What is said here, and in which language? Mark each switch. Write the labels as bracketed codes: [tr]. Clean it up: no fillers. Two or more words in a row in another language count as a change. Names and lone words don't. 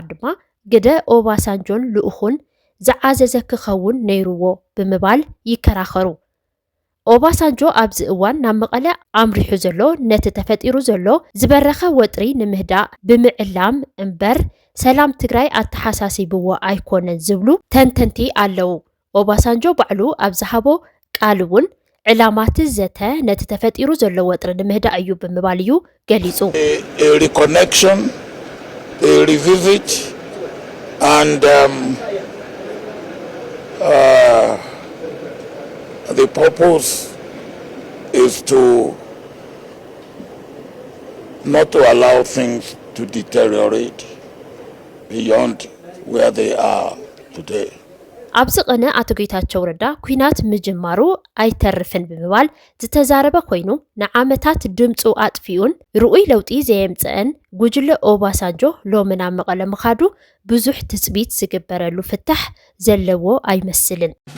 [ti] ድማ ግደ ኦባሳንጆን ልኡኹን ዝዓዘዘ ክኸውን ነይሩዎ ብምባል ይከራኸሩ ኦባሳንጆ ኣብዚ እዋን ናብ መቐለ ኣምሪሑ ዘሎ ነቲ ተፈጢሩ ዘሎ ዝበረኸ ወጥሪ ንምህዳእ ብምዕላም እምበር ሰላም ትግራይ ኣተሓሳሲብዎ ኣይኮነን ዝብሉ ተንተንቲ ኣለው ኦባሳንጆ ባዕሉ ኣብ ዝሃቦ ቃል እውን ዕላማት ዘተ ነቲ ተፈጢሩ ዘሎ ወጥሪ ንምህዳእ እዩ ብምባል እዩ ገሊጹ [en] reconnection, a revisit, and the purpose is to not to allow things to deteriorate beyond where they are today. [ti] ኣብዚ ቀነ ኣቶ ጌታቸው ረዳ ኩናት ምጅማሩ ኣይተርፍን ብምባል ዝተዛረበ ኮይኑ ንዓመታት ድምፁ ኣጥፊኡን ርኡይ ለውጢ ዘየምፅአን ጉጅለ ኦባሳንጆ ሎምና መቐለ ምኻዱ ብዙሕ ትጽቢት ዝግበረሉ ፍታሕ ዘለዎ ኣይመስልን